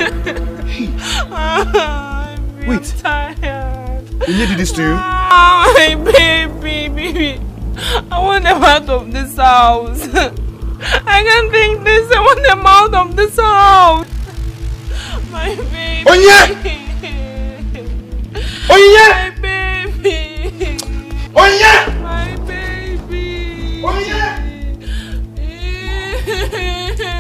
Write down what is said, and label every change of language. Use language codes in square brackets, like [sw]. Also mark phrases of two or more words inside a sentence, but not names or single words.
[en] Wait. I'm tired. Inye did this to you? My baby. I want them out of this house. I can't think this. I want them out of this house. My baby. Onye! Onye! My baby. Onye! My baby. Onye!